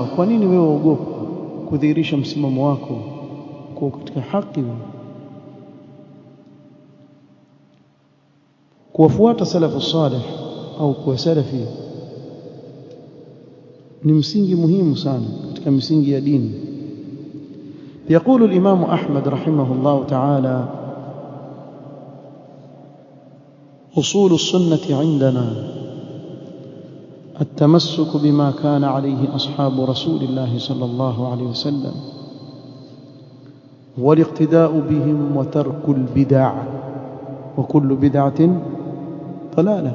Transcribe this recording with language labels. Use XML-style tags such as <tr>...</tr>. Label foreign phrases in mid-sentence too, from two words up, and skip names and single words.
<sw>Kwa nini wewe uogopa kudhihirisha msimamo wako kwa katika haki? Kuwafuata</sw> <ar>السلف الصالح</ar> <sw>au kuwa salafi ni msingi muhimu sana katika misingi ya dini.</sw> <ar>يقول الإمام أحمد رحمه الله تعالى: أصول السنة عندنا التمسك بما كان عليه أصحاب رسول الله صلى الله عليه وسلم والاقتداء بهم وترك البدع وكل بدعة ضلالة.</ar>